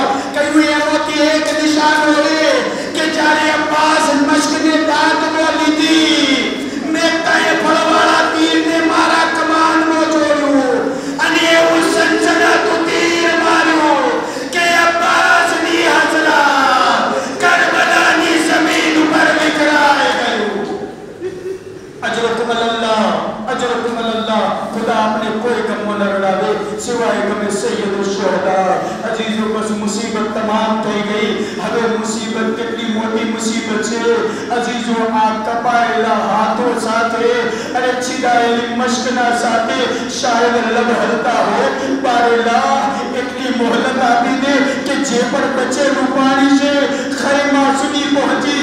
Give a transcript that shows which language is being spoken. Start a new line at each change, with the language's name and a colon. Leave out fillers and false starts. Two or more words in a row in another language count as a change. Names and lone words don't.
Gujarati: કહ્યું, એમાંથી એક નિશાનો એ કે જ્યારે અબ્બાસ મશ્કને દાંતમાં લીધી, મેં કાંઈ ફળવાળા તીરને મારા કમાનમાં જોડ્યું અને એવું સનસનાતું તીર માર્યું કે અબ્બાસની હસરત કરબલાની જમીન ઉપર વિખરાઈ ગયું।
Arabic: آجركم الله, آجركم الله,
Hindi: खुदा आपने कोई गम न लड़ावे सिवाय गमे सैयद शुहदा। अजीजों बस मुसीबत तमाम
Gujarati: થઈ ગઈ હવે મુસીબત કેટલી મોટી મુસીબત છે અજીજો આ કપાયેલા હાથો સાથે અને છીડાયેલી મશ્કના સાથે શાયદ લબ હલતા હો પારેલા એટલી મોહલત આપી દે કે જે પણ બચેલું પાણી છે ખૈમા સુધી પહોંચી